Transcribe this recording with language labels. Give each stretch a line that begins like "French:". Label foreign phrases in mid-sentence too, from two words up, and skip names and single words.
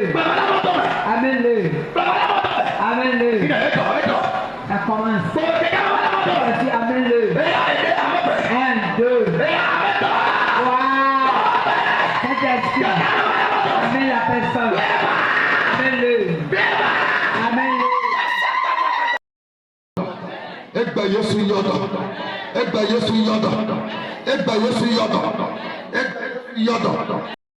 French: Amène-le. Amène-le. Ça commence. Amène-le. 1, 2. Wow. Saint-Esprit. Amène la personne. Amène-le. Amène-le.
Yoruba: Egba Yesu yodo. Egba Yesu yodo. Egba Yesu yodo. Egba Yesu yodo.